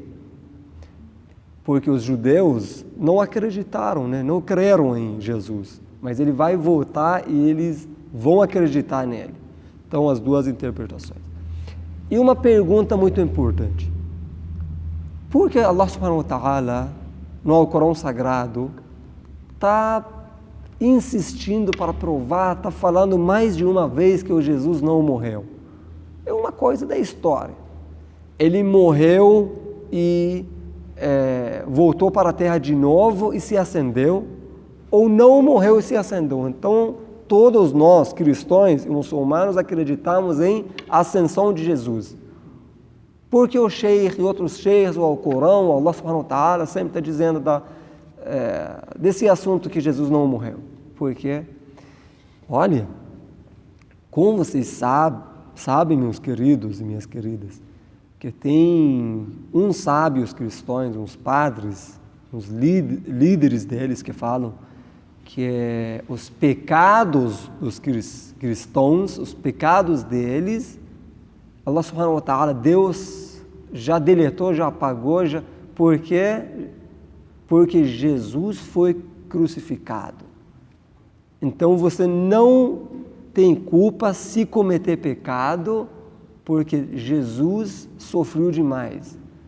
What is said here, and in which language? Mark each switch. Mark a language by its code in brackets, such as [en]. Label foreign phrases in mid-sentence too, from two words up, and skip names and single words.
[pt] Porque os judeus não acreditaram, né? Não creram em Jesus. Mas ele vai voltar e eles vão acreditar nele. Então, as duas interpretações. E uma pergunta muito importante. Por que [ar] Allah subhanahu wa ta'ala, [pt] no Alcorão Sagrado, está insistindo para provar, está falando mais de uma vez que o Jesus não morreu? É uma coisa da história. Ele morreu e voltou para a terra de novo e se acendeu, ou não morreu e se acendeu. Então, todos nós, cristãos e muçulmanos, acreditamos em ascensão de Jesus. Porque o Sheikh e outros Sheikhs, o Alcorão, [ar] Allah subhanahu wa ta'ala, [pt] sempre está dizendo desse assunto que Jesus não morreu. Porque, olha, como vocês sabem, meus queridos e minhas queridas, que tem uns sábios cristãos, uns padres, uns líderes deles que falam que os pecados dos cristãos, os pecados deles, [ar] Allah subhanahu wa ta'ala, [pt] Deus já deletou, já apagou, porque Jesus foi crucificado. Então você não tem culpa se cometer pecado, porque Jesus sofreu demais.